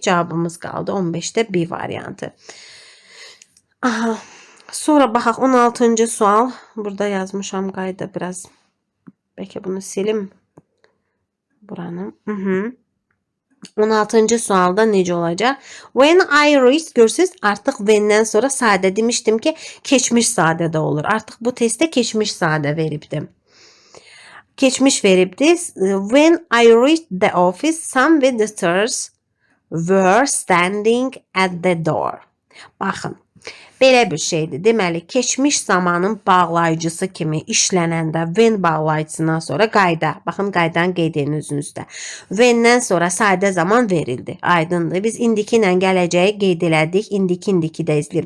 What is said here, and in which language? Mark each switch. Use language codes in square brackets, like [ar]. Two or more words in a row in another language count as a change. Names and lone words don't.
[az] Cavabımız qaldı 15'də B variantı. Aha. Sonra baxaq 16-cı sual. Burada yazmışam qayda biraz. Bəlkə bunu silim. Buranı. 16-cı sualda necə olacaq? [en] When I read, [az] görürsünüz, artıq when'dən sonra sadə demişdim ki, keçmiş sadə də olur. Artıq bu testdə keçmiş sadə veribdim. Keçmiş veribdi. [en] When I reached the office, some visitors were standing at the door. [az] Baxın, Belə bir şeydir. Deməli, keçmiş zamanın bağlayıcısı kimi işlənəndə when bağlayıcısından sonra qayda. Baxın, qaydanı qeyd edin özünüzdə. When'dən sonra sadə zaman verildi. Aydındır. Biz indiki ilə gələcəyi qeyd elədik. İndiki də izləyir.